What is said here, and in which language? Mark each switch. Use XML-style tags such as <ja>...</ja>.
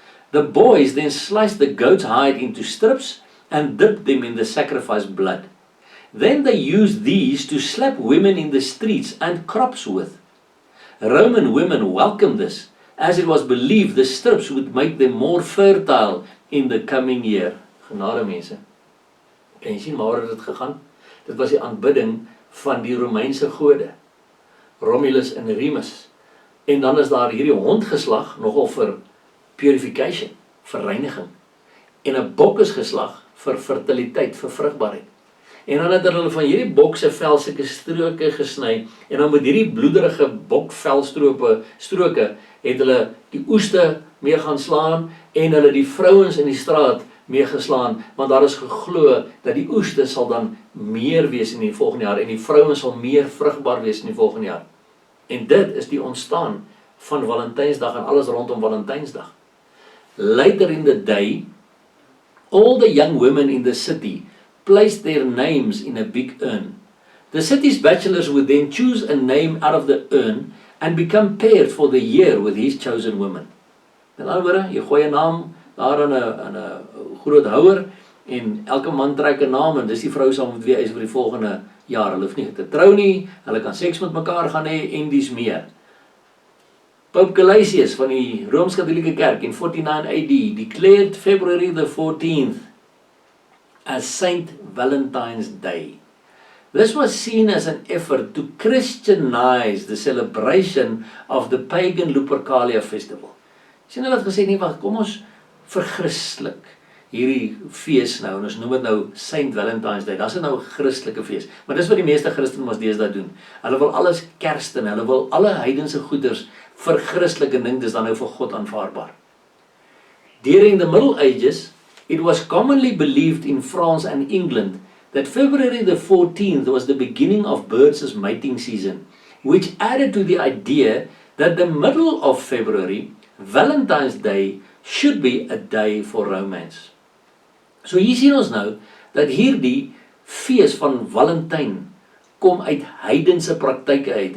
<en>The boys then sliced the goat's hide into strips and dipped them in the sacrificed blood. Then they used these to slap women in the streets and crops with. Roman women welcomed this, as it was believed the strips would make them more fertile in the coming year.</en> <af>Genade mense. Kan jy sien waar het dit gegaan? Dit was die aanbidding van die Romeinse gode, Romulus en Remus. En dan is daar hierdie hondgeslag nogal vir purification, vir reiniging. En 'n bok is geslag vir fertiliteit, vir vrugbaarheid. En dan het hulle van hierdie bok se vel sulke stroke gesny, en dan met hierdie bloederige bokvelstroke het hulle die oeste mee gaan slaan, en hulle die vrouens in die straat mee geslaan, want daar is geglo dat die oeste sal dan meer wees in die volgende jaar, en die vrouens sal meer vrugbaar wees in die volgende jaar. En dit is die ontstaan van Valentynsdag en alles rondom Valentynsdag.</af> <en>Later in the day, all the young women in the city placed their names in a big urn. The city's bachelors would then choose a name out of the urn and become paired for the year with his chosen woman.</en> <af>Met ander woorde, jy gooi 'n naam daar in 'n groot houer en elke man trek 'n naam en dis die vrou saam met wie hy is vir die volgende jaar. Hulle hoef nie te trou nie, hulle kan seks met mekaar gaan hê en dis meer.</af> <en>Pope Gelasius van die Rooms-Katholieke Kerk in 49 AD declared February the 14th as Saint Valentine's Day. This was seen as an effort to Christianize the celebration of the pagan Lupercalia festival.</en> <af>Sien hulle het gesê, nee, wag, kom ons verchristelik hierdie fees nou, en ons noem dit nou Saint Valentine's Day. Dit is nou 'n Christelike fees, maar dis wat die meeste Christene mos deesdae doen. Hulle wil alles kersten, hulle wil alle heidense goeders vir Christelike ding, dis dan nou vir God aanvaarbaar.</af> <en>During the Middle Ages, it was commonly believed in France and England that February the 14th was the beginning of birds' mating season, which added to the idea that the middle of February, Valentine's Day, should be a day for romance.</en> <af>So hier sien ons nou, dat hierdie fees van Valentine kom uit heidense praktyke uit.</af>